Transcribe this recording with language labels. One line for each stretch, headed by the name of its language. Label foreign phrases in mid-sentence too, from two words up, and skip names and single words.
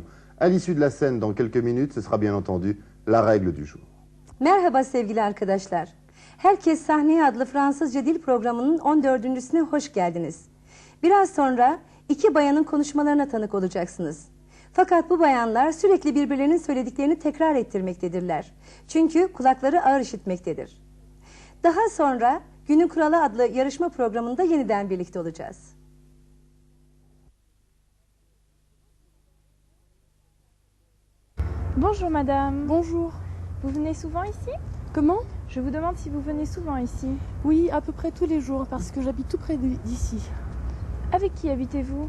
French: À l'issue de la scène, dans quelques minutes, ce sera bien entendu la règle du jour.
Turkish: Merhaba sevgili arkadaşlar. Herkes Sahneye adlı Fransızca dil programının 14.süne hoş geldiniz. Biraz sonra iki bayanın konuşmalarına tanık olacaksınız. Fakat bu bayanlar sürekli birbirlerinin söylediklerini tekrar ettirmektedirler. Çünkü kulakları ağır işitmektedir. Daha sonra Günün Kuralı adlı yarışma programında yeniden birlikte olacağız.
French: Bonjour madame. Bonjour. Vous venez souvent ici? Comment? Je vous demande si vous venez souvent ici. Oui, à peu près tous les jours, parce que j'habite tout près d'ici. Avec qui habitez-vous?